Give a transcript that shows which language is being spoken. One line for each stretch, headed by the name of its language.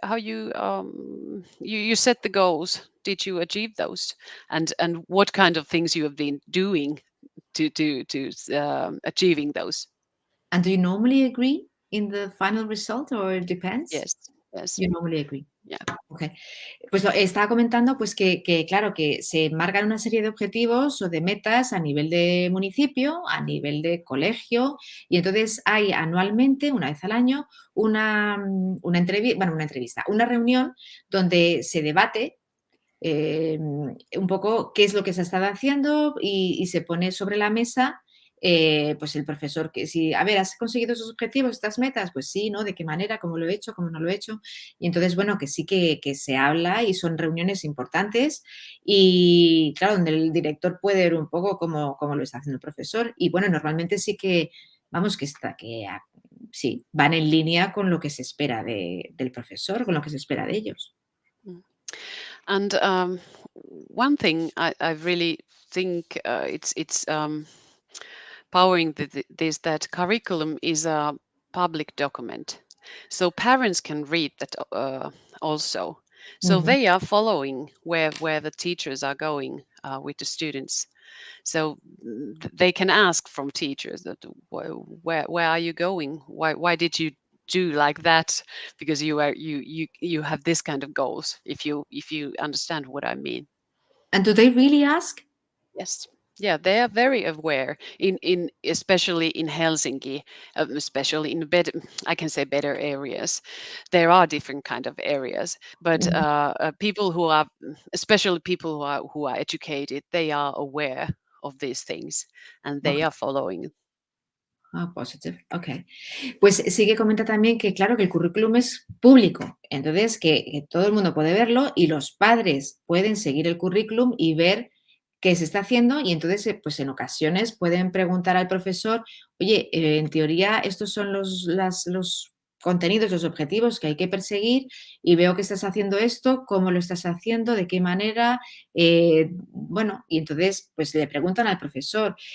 English: How you set the goals. Did you achieve those? And what kind of things you have been doing to achieving those? And do you normally agree in the final result, or it depends? Yes, yes, You normally agree. yeah. Okay.
Spanish: Pues estaba comentando pues que claro, que se marcan una serie de objetivos o de metas a nivel de municipio, a nivel de colegio, y entonces hay anualmente, una vez al año, una entrevista, una reunión donde se debate un poco qué es lo que se ha estado haciendo y se pone sobre la mesa pues el profesor que si, a ver, ¿has conseguido esos objetivos, estas metas? Pues sí, ¿no? ¿De qué manera? ¿Cómo lo he hecho? ¿Cómo no lo he hecho? Y entonces, bueno, que sí que se habla y son reuniones importantes y, claro, donde el director puede ver un poco cómo lo está haciendo el profesor y, bueno, normalmente sí que, vamos, sí, van en línea con lo que se espera del profesor, con lo que se espera de ellos. Mm.
English: And one thing I really think it's powering this that curriculum is a public document, so parents can read that also. So Ujú. they are following where the teachers are going with the students. So they can ask from teachers that where are you going? Why did you do like that? Because you have this kind of goals. If you understand what I mean. And do they really ask? Yes. Yeah, they are very aware in especially in Helsinki, especially in I can say better areas. There are different kind of areas, but Mhm. people who are, especially people who are educated, they are aware of these things and they are following. Positive, ok.
Spanish: Pues sí que comenta también que, claro, que el currículum es público, entonces que todo el mundo puede verlo y los padres pueden seguir el currículum y ver qué se está haciendo y entonces, pues en ocasiones pueden preguntar al profesor, oye, en teoría estos son los contenidos, los objetivos que hay que perseguir y veo que estás haciendo esto, cómo lo estás haciendo, de qué manera, bueno, y entonces pues le preguntan al profesor.